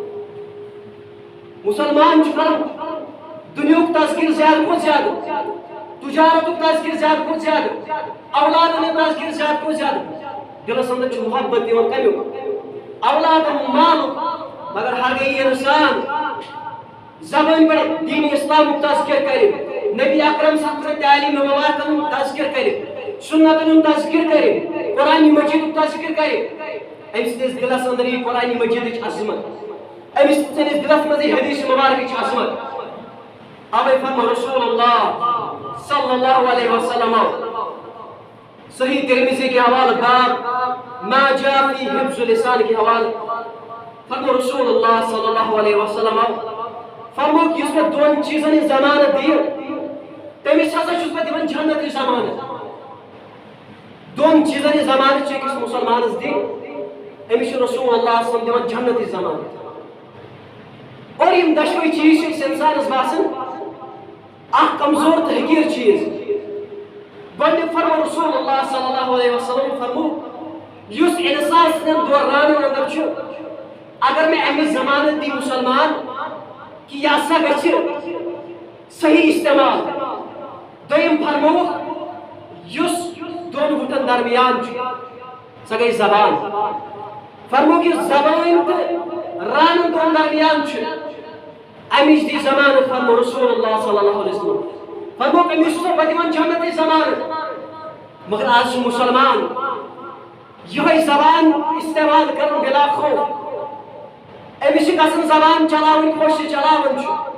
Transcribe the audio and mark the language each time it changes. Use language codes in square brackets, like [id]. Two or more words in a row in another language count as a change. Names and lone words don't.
[ks] مسلمان چھُ کران دُنیہُک تذکر زیادٕ کھۄتہٕ زیادٕ تجارتُک تذکر زیادٕ کھۄتہٕ زیادٕ اولادن ہُنٛد تذکر زیادٕ کھۄتہٕ زیادٕ دلس انٛدر چھُ محبت یِوان کمیُک اولادن مالُک مگر ہرگاہ یہِ انسان زبٲنۍ پٮ۪ٹھ دین اسلامُک تذکر کرِ نبی اکرم [ar] صلی اللہ علیہ وسلم [ks] تعلیٖم مبارکن ہُنٛد تذکر کرِ سنتن ہُنٛد تذکر کرِ قرآن مجیدُک تذکر کرِ أمۍ سٕنٛدِس دلس انٛدر یی قرآن مجیدٕچ عظمت أمِس سٕنٛدِس دلس منٛز یی حدیث مبارکٕچ عظمت اوے فرمو رسول اللہ [ar] صلی اللہ علیہ وسلم [ks] صحیح ترمذی [ur] کے حوالہ [ks] باب ما جاء فی حفظ اللسان [ur] کے حوالہ [ks] فرمو رسول اللہ [ar] صلی اللہ علیہ وسلم [ks] فرمو کہ یُس مےٚ دۄن چیٖزن ہٕنٛز ضمانت دِیہِ تٔمِس ہسا چھُس بہٕ دِوان جنتٕچ ضمانت دۄن چیٖزن ہٕنٛز ضمانت چھِ أکِس مُسلمانس دِنۍ أمِس چھُ رسول اللہ [ar] صلی اللہ علیہ وسلم [ks] دِوان جنتٕچ ضمانت اور یِم دۄشوے چیٖز چھِ أکِس انسانس باسان اکھ کمزور تہٕ حقیٖر چیٖز گۄڈٕنیُک فرمو رسول اللہ [ar] صلی اللہ علیہ وسلم [ks] فرمو یُس انسان سٕنٛدٮ۪ن دورانن انٛدر چھُ اگر مےٚ اَمِچ ضمانت دی مسلمان کہ یہِ ہسا گژھِ صحیح استعمال دوٚیِم فرمووُکھ یُس دۄن گُٹن درمیان چھُ سۄ گٔے زبان فرمووُکھ یُس زبٲنۍ تہٕ رانن دۄن درمیان چھُ امِچ دی ضمانت فرمو رسول اللہ [ar] صلی اللہ علیہ وسلم [ks] فرمووُکھ أمِس چھُسو بہٕ دِوان جنتٕچ ضمانت مگر آز چھُ مسلمان یِہوٚے زبان استعمال کران بلا خوف أمِس چھِ گژھان زبان چلاوٕنۍ خۄش یہِ چلاوان چھُ